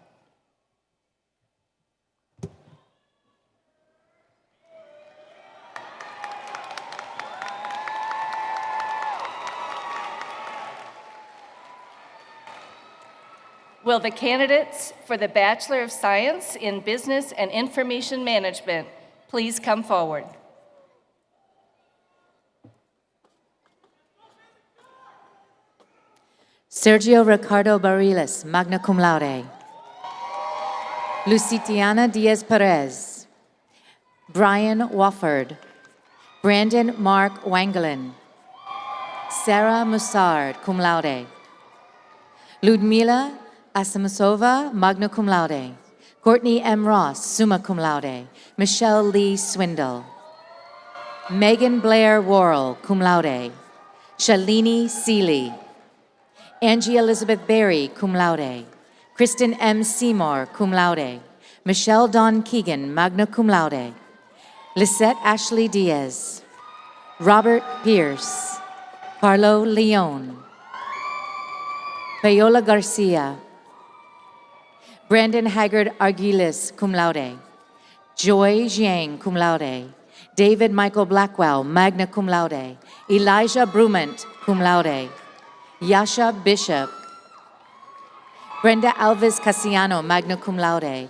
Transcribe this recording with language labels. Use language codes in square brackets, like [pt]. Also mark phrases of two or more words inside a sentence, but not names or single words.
[en] Will the candidates for the Bachelor of Science in Business and Information Management please come forward? Sergio Ricardo Bariles, [la] magna cum laude. [en] Lucitiana Diaz Perez. Brian Wofford. Brandon Mark Wangelin. Sarah Mussard, [la] cum laude. [en] Ludmila Asamusova, [la] magna cum laude. [en] Courtney M. Ross, [la] summa cum laude. [en] Michelle Lee Swindle. Megan Blair Worrell, [la] cum laude. [en] Shalini Seeley. Angie Elizabeth Berry, [la] cum laude. [en] Kristen M. Seymour, [la] cum laude. [en] Michelle Dawn Keegan, [la] magna cum laude. [en] Lisette Ashley Diaz. Robert Pierce. Carlo Leon. Payola Garcia. Brandon Haggard Arguiles, [la] cum laude. [en] Joy Jiang, [la] cum laude. [en] David Michael Blackwell, [la] magna cum laude. [en] Elijah Brumant, [la] cum laude. [en] Yasha Bishop. Brenda Alves Casiano, [la] magna cum laude.